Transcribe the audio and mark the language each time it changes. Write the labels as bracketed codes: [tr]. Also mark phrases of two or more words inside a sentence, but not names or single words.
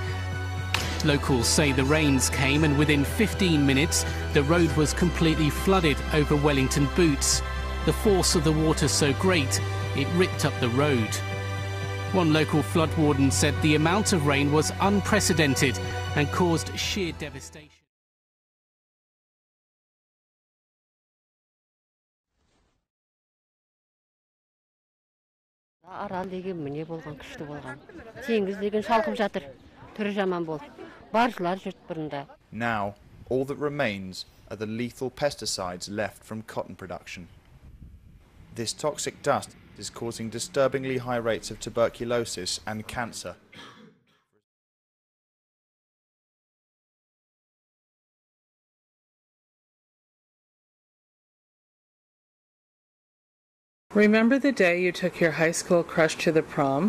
[en] Locals say the rains came and within 15 minutes the road was completely flooded over Wellington Boots. The force of the water so great it ripped up the road. One local flood warden said the amount of rain was unprecedented and caused sheer devastation. [kk] Арал деген міне болған күшті болған. Теңіз деген шалқып жатыр. Түрі жаман болды. Баржылар жүрт бұрында. [en] Now, all that remains are the lethal pesticides left from cotton production. This toxic dust is causing disturbingly high rates of tuberculosis and cancer. Remember the day you took your high school crush to the prom?